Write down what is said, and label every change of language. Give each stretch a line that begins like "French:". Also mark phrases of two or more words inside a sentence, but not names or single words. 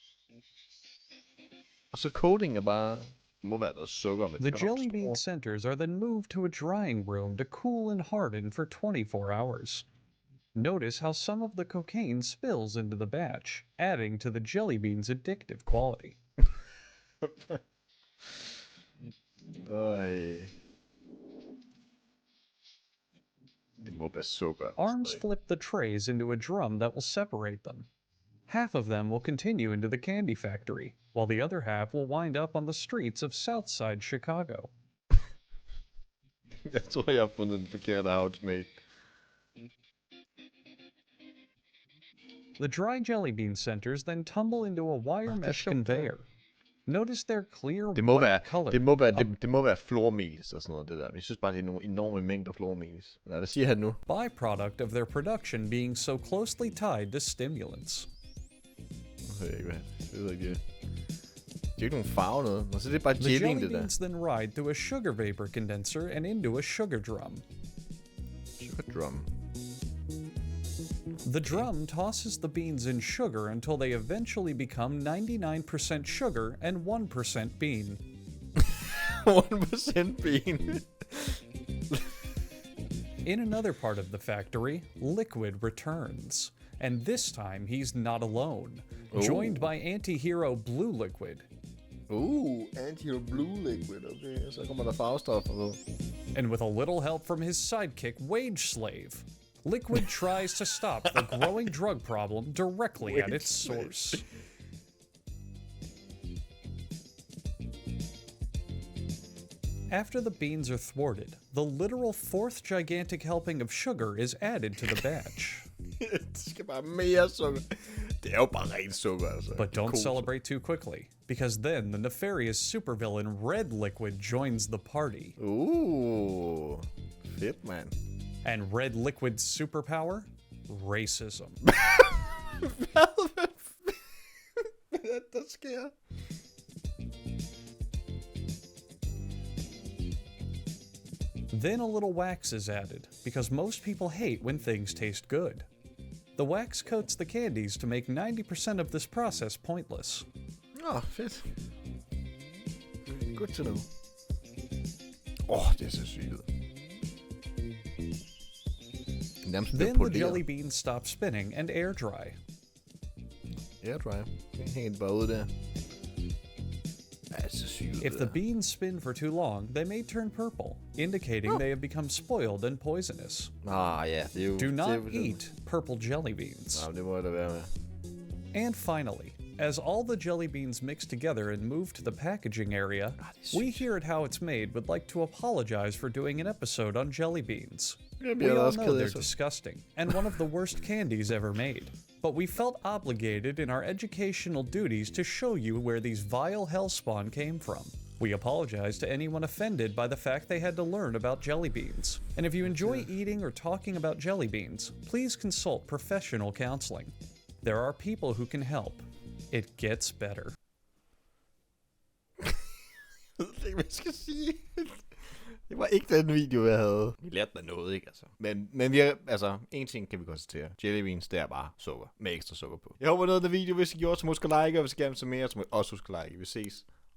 Danish: Og så coating er bare... må være noget sukker med.
English: The jelly bean centers are then moved to a drying room to cool and harden for 24 hours. Notice how some of the cocaine spills into the batch, adding to the jelly bean's addictive quality.
Danish: Det må være sukker.
English: Arms flip the trays into a drum that will separate them. Half of them will continue into the candy factory, while the other half will wind up on the streets of Southside Chicago.
Danish: Jeg tror, jeg har fundet den forkerte outsmate.
English: The dry jelly bean centers then tumble into a wire mesh conveyor. Notice their clear white color.
Danish: Det må være flormelis og sådan noget, det der. Jeg synes bare, det er nogle enorme mængder flormelis. Hvad siger han nu?
English: Byproduct of their production being so closely tied to stimulants.
Danish: Jeg ved ikke, det er ikke nogen farve noget. Så det er bare jelly, det der.
English: The jelly beans then ride through a sugar vapor condenser and into a sugar drum. Sugar drum. The drum tosses the beans in sugar until they eventually become 99% sugar and 1% bean. 1% bean. In another part of the factory, Liquid returns. And this time he's not alone. Joined by anti-hero Blue Liquid. Anti-hero Blue Liquid, okay.
Danish: Så kommer der farvestoffer på.
English: And with a little help from his sidekick Wage Slave, Liquid tries to stop the growing drug problem directly at its source. After the beans are thwarted, the literal fourth gigantic helping of sugar is added to the batch.
Danish: Det skal bare mere sukker. Det er jo bare rent sukker, altså.
English: But don't celebrate too quickly, because then the nefarious supervillain Red Liquid joins the party.
Danish: Fedt, man.
English: And Red Liquid's superpower? Racism.
Danish: Hvad der sker?
English: Then a little wax is added, because most people hate when things taste good. The wax coats the candies to make 90% of this process pointless. Fedt. Good to know.
Danish: Det er så sygt.
English: Then the jelly beans stop spinning and air dry. Air dry.
Danish: Helt bare ude der. Så sygt.
English: If the beans spin for too long, they may turn purple, indicating they have become spoiled and poisonous.
Danish: Ja, det er jo...
English: Do not eat purple jelly beans.
Danish: Det må det være med.
English: And finally, as all the jelly beans mix together and move to the packaging area, we here at How It's Made would like to apologize for doing an episode on jelly beans. We all know they're disgusting, and one of the worst candies ever made. But we felt obligated in our educational duties to show you where these vile hellspawn came from. We apologize to anyone offended by the fact they had to learn about jelly beans. And if you enjoy eating or talking about jelly beans, please consult professional counseling. There are people who can help. It gets better.
Danish: Jeg ved ikke, hvad jeg skal sige. Det var ikke den video, jeg havde. Vi lærte da noget, ikke altså. Men vi er, altså, en ting kan vi konstatere. Jellybeans, det er bare sukker. Med ekstra sukker på. Jeg håber noget af den video, hvis I gjorde, så husk at like, og hvis I gerne vil se mere, så må I også huske at like.